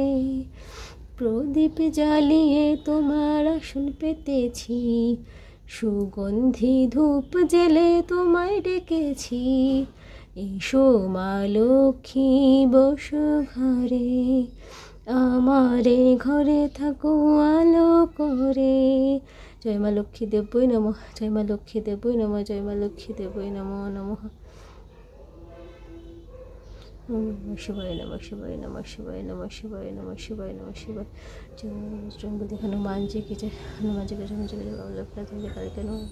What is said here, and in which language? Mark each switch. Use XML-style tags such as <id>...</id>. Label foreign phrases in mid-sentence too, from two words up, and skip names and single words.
<bn>প্রদীপ জ্বালিয়ে তোমার আসন পেতেছি, সুগন্ধি ধূপ জেলে তোমায় ডেকেছি। এসো মা লক্ষ্মী বসো ঘরে, আমারে ঘরে থাকো আলো করে। জয় মা লক্ষ্মী দেবই নমঃ, জয় মা লক্ষ্মী দেবই নমঃ, জয় মা লক্ষ্মী দেবই নমঃ নমঃ।</bn> <sa>শিবায় নমঃ, শিবায় নমঃ, শিবায় নমঃ, শিবায় নমঃ, শিবায় নমঃ, শিবায়।</sa> <hi>जय हनुमान जी की जय, हनुमान जी की जय, जय</hi>